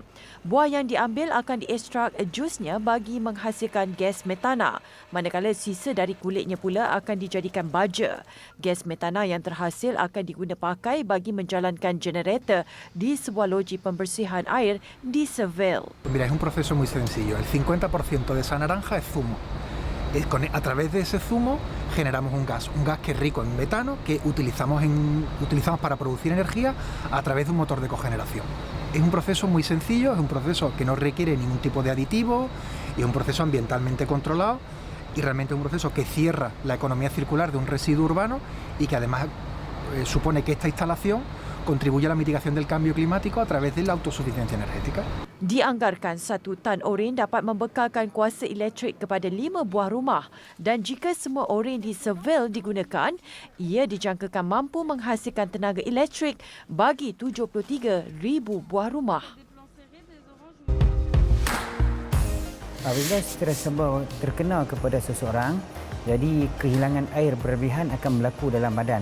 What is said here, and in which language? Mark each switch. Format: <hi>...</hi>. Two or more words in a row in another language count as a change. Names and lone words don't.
<ms>Buah yang diambil akan diekstrak jusnya bagi menghasilkan gas metana, manakala sisa dari kulitnya pula akan dijadikan baja. Gas metana yang terhasil akan diguna pakai bagi menjalankan generator di sebuah loji pembersihan air di Seville.</ms> <es>Mira, es un proceso muy sencillo. El 50% de esa naranja es zumo. A través de ese zumo generamos un gas que es rico en metano que utilizamos para producir energía a través de un motor de cogeneración. Es un proceso muy sencillo, es un proceso que no requiere ningún tipo de aditivo y es un proceso ambientalmente controlado y realmente es un proceso que cierra la economía circular de un residuo urbano y que además supone que esta instalación contribuye a la mitigación del cambio climático a través de la autosuficiencia energética.</es> <ms>Dianggarkan 1 tan oren dapat membekalkan kuasa elektrik kepada 5 buah rumah dan jika semua oren di Seville digunakan, ia dijangkakan mampu menghasilkan tenaga elektrik bagi 73,000 buah rumah. Apabila stres terkena kepada seseorang, jadi kehilangan air berlebihan akan berlaku dalam badan.</ms>